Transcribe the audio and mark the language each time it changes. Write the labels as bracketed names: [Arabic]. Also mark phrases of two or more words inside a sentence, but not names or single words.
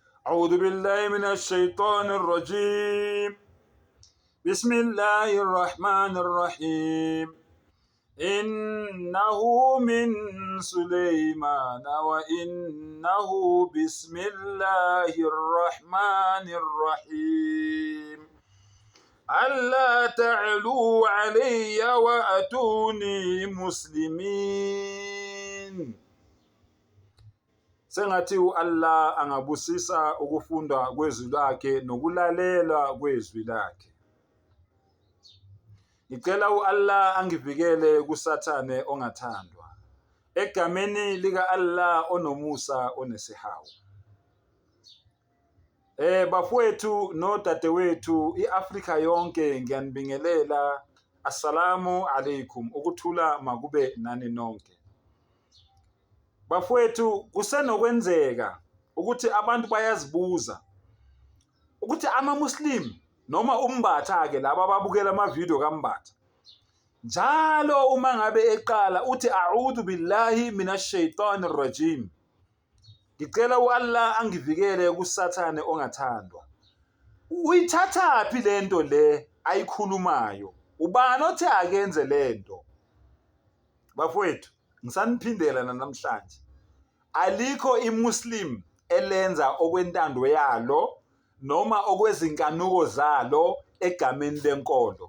[Arabic] أعوذ بالله من الشيطان الرجيم بسم الله الرحمن الرحيم إنه من سليمان وإنه بسم الله الرحمن الرحيم ألا تعلوا علي وأتوني مسلمين. [Zulu] Sengathi Allah angabusisa ukufunda kwezwi lakhe nokulalela kwezwi lakhe. Ngicela Allah angivikele kusathane ongathandwa. Egameni lika Allah onomusa onesihawu. Bafowethu nodadewethu iAfrika yonke ngiyanibingelela. [Arabic] السلام عليكم. [Zulu] Ukuthula makube nani nonke. Bafowethu kusenokwenzeka ukuthi abantu bayazibuza ukuthi ama-Muslim noma umbatha ke laba ababukela ama-video kaMbatha njalo uma ngabe eqala uthi [Arabic] أعوذ بالله من الشيطان الرجيم. [Zulu] Ngicela Allah angivikele kusathane ongathandwa. Uyithathaphi lento le ayikhulumayo? Ubani othi akenze lento? Bafowethu ngisaniphindela namhlanje. Alikho iMuslim elenza okwentando yalo noma okwezinkanuko zalo egameni lenkolo.